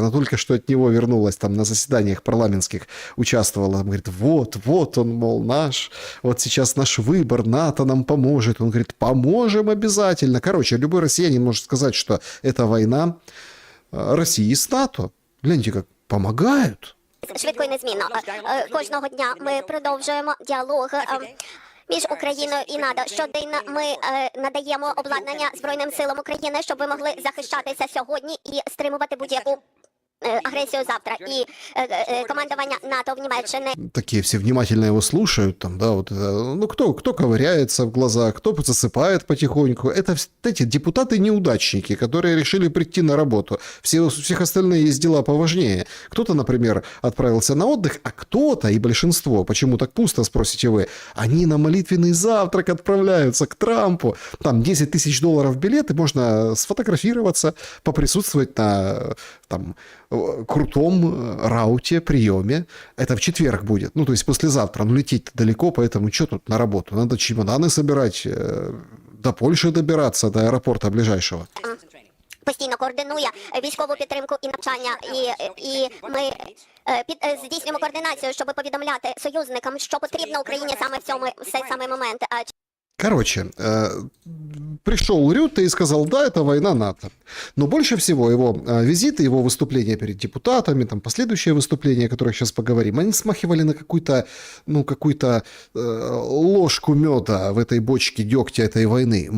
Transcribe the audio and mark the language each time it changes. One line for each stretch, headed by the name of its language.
Russian: Она только что от него вернулась, там на заседаниях парламентских участвовала. Там говорит, вот он, мол, наш. Вот сейчас наш выбор, НАТО нам поможет. Он говорит, поможем обязательно. Короче, любой россиянин может сказать, что это война России с НАТО. Гляньте, как помагають.
Ukrainian: Швидко і незмінно. Кожного дня ми продовжуємо діалог між Україною і НАТО. Щоденно ми надаємо обладнання Збройним силам України, щоб ви могли захищатися сьогодні і стримувати будь-яку агресію завтра. І командування НАТО в Німеччині
Russian: Такие все внимательно его слушают, там, да, вот, ну, кто ковыряется в глаза, кто засыпает потихоньку. Это эти депутаты-неудачники, которые решили прийти на работу. У всех остальных есть дела поважнее. Кто-то, например, отправился на отдых, а кто-то, и большинство, почему так пусто, спросите вы, они на молитвенный завтрак отправляются к Трампу. Там 10 тысяч долларов билет, и можно сфотографироваться, поприсутствовать на там крутом рауте, приеме. Это в четверг будет. Ну, то есть послезавтра. Ну, лететь далеко, поэтому что тут на работу? Надо чемоданы собирать, до Польши добираться, до аэропорта ближайшего.
Ukrainian: постійно координує військову підтримку і навчання, і ми здійснюємо координацію, щоб повідомляти союзникам, що потрібно Україні саме в цей самий момент.
Russian: Короче, пришел Рютте и сказал, да, это война НАТО. Но больше всего его визиты, его выступления перед депутатами, там последующие выступления, о которых сейчас поговорим, они смахивали на какую-то ложку меда в этой бочке дегтя этой войны.